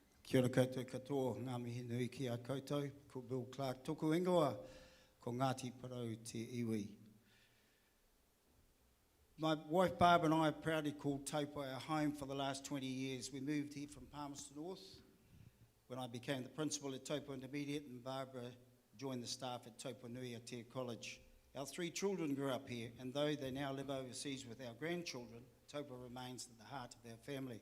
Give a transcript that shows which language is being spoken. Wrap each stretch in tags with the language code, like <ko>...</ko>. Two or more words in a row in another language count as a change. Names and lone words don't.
<mi>Kia ora koutou katoa, ngā mihi nui ki a koutou, ko Bill Clark toko ingoa, ko Ngāti Parau te iwi.</mi> <en>My wife Barbara and I have proudly called Taupo our home for the last 20 years. We moved here from Palmerston North when I became the principal at Taupo Intermediate and Barbara joined the staff at Taupo Nui Aotea College. Our 3 children grew up here, and though they now live overseas with our grandchildren, Taupo remains at the heart of our family.</en>